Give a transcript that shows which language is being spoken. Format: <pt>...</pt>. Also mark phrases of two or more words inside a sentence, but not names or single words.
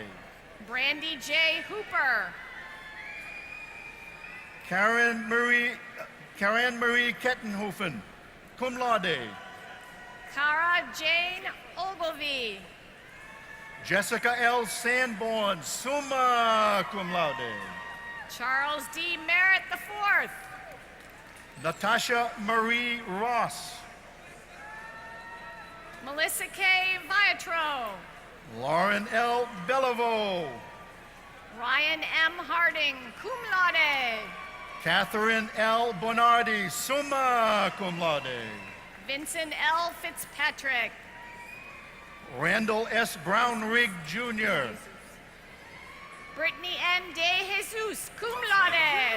<en>Brandy J. Hooper, Karen Marie Kettenhofen,</en> <la>cum laude.</la> <en>Cara Jane Ogilvy, Jessica L. Sanborn,</en> <la>summa cum laude.</la> <en>Charles D. Merritt IV, Natasha Marie Ross, Melissa K. Viatro, Lauren L. Beliveau, Ryan M. Harding,</en> <la>cum laude.</la> <en>Catherine L. Bonardi,</en> <la>summa cum laude.</la> <en>Vincent L. Fitzpatrick, Randall S. Brownrigg Jr., Brittany N. De Jesus,</en> <la>cum laude.</la>